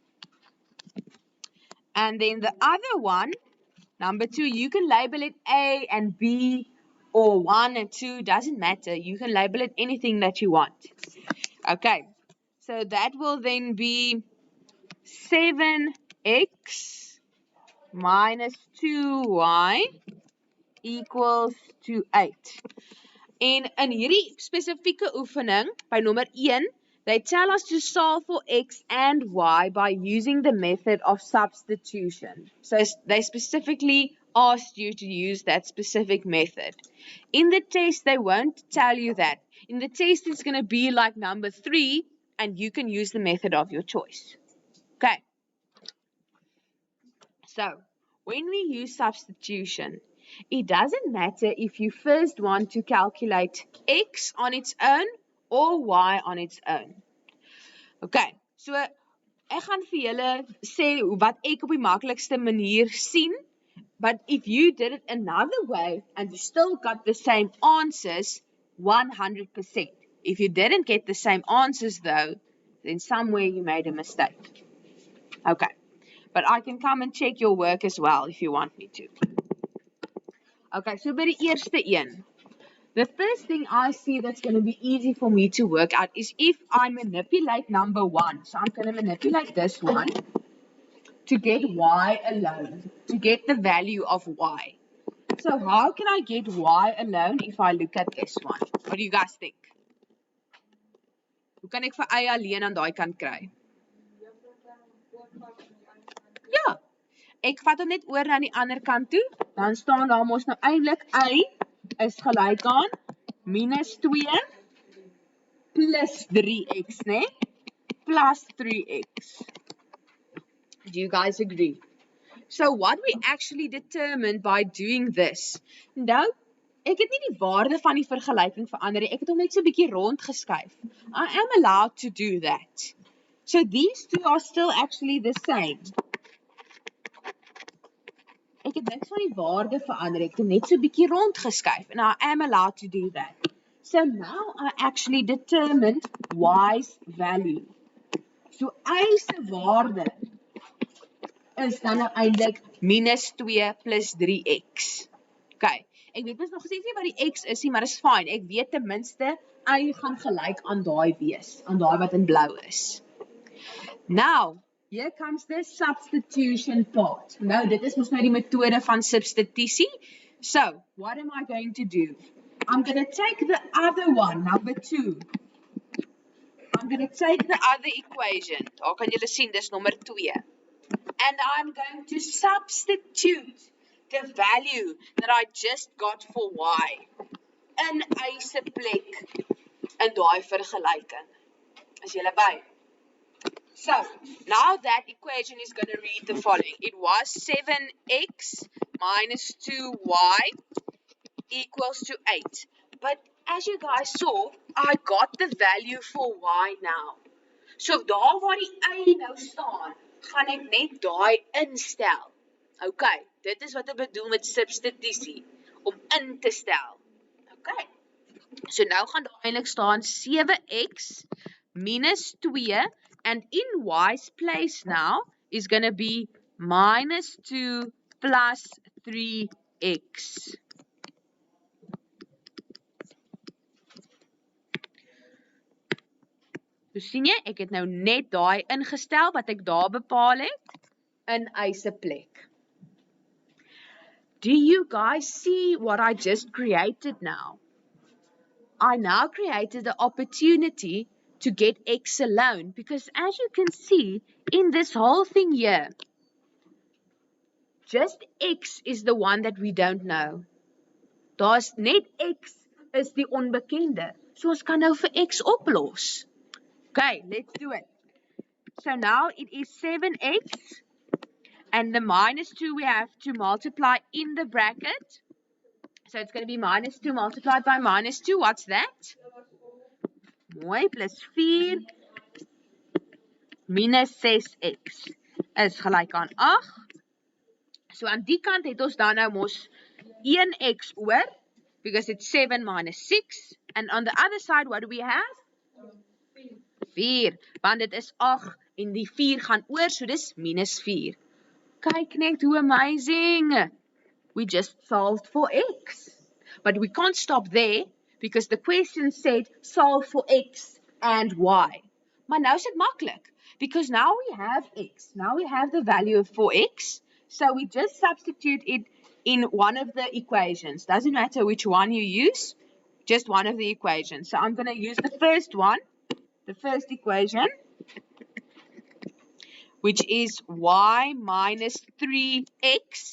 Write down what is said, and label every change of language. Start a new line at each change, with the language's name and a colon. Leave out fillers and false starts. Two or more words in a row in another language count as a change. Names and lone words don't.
English: And then the other one, number 2, you can label it A and B or 1 and 2, doesn't matter. You can label it anything that you want. Okay, so that will then be 7x minus 2y equals to 8.
Afrikaans: En in hierdie spesifieke oefening, by nommer 1,
English: they tell us to solve for x and y by using the method of substitution. So they specifically asked you to use that specific method. In the test, they won't tell you that. In the test, it's going to be like number 3, and you can use the method of your choice. Okay. So, when we use substitution, it doesn't matter if you first want to calculate x on its own or y on its own.
Afrikaans: Okay, so ek gaan vir julle sê wat ek op die maklikste manier sien,
English: but if you did it another way and you still got the same answers, 100%. If you didn't get the same answers though, then somewhere you made a mistake. Okay. But I can come and check your work as well if you want me to.
Afrikaans: Okay, so by die eerste een.
English: The first thing I see that's going to be easy for me to work out is if I manipulate number 1. So I'm going to manipulate this one to get y alone, to get the value of y. So how can I get y alone if I look at this one? What do you guys think?
Afrikaans: Hoe kan ek vir y alleen aan daai kant kry? Ja. Ek vat hom net oor na die ander kant toe, dan staan daar mos nou eintlik y is gelyk aan minus 2 plus 3x, né?
English: Plus 3x. Do you guys agree? So what we actually determined by doing this.
Afrikaans: Nou, ek het nie die waarde van die vergelyking verander nie. Ek het hom net so 'n bietjie rond geskuif.
English: I am allowed to do that. So these two are still actually the same.
Afrikaans: Ek het niks van die waarde verander, ek het net so 'n bietjie rond geskuif
English: and I am allowed to do that. So now I actually determined y's value.
Afrikaans: So y se waarde is dan nou eintlik minus 2 plus 3x. Okay, ek weet mos nog steeds nie wat die x is nie, maar is fine. Ek weet ten minste y gaan gelyk aan daai wees, aan daai wat in blou is.
English: Now, here comes the substitution part.
Afrikaans: Nou, dit is mos nou die methode van substitusie.
English: So, what am I going to do? I'm going to take the other one, number 2. I'm going to take the other equation.
Afrikaans: Daar kan julle sien, dis nommer 2.
English: And I'm going to substitute the value that I just got for y
Afrikaans: in y se plek in daai vergelyking. Is julle by?
English: So, now that equation is going to read the following. It was 7x minus 2y equals to 8. But as you guys saw, I got the value for y now. So,
Afrikaans: daar waar die y nou staan, gaan ek net daai instel. Okay, dit is wat ek bedoel met substitusie, om in te stel.
English: Okay, so
Afrikaans: nou gaan daar eintlik staan 7x minus 2
English: and in y's place now is going to be minus 2 plus 3x.
Afrikaans: So sien jy, ek het nou net daai ingestel wat ek daar bepaal het in y se plek.
English: Do you guys see what I just created now? I now created the opportunity to get x alone because as you can see in this whole thing here, just x is the one that we don't know.
Afrikaans: Daar's net x is die onbekende. So ons kan nou vir x oplos.
English: Okay, let's do it. So now it is 7x and the minus 2 we have to multiply in the bracket. So it's going to be minus 2 multiplied by minus 2. What's that?
Afrikaans: Mooi, plus 4 minus 6x is gelyk aan 8. So aan die kant het ons dan nou mos 1x oor,
English: because it's 7 minus 6. And on the other side, what do we have? 4,
Afrikaans: want dit is 8 en die 4 gaan oor, so dis minus 4. Kyk net hoe amazing.
English: We just solved for x. But we can't stop there, because the question said solve for x and y.
Afrikaans: Maar nou is dit maklik,
English: because now we have x. Now we have the value of 4x. So we just substitute it in one of the equations. Doesn't matter which one you use, just one of the equations. So I'm going to use the first one, the first equation, which is y minus 3x.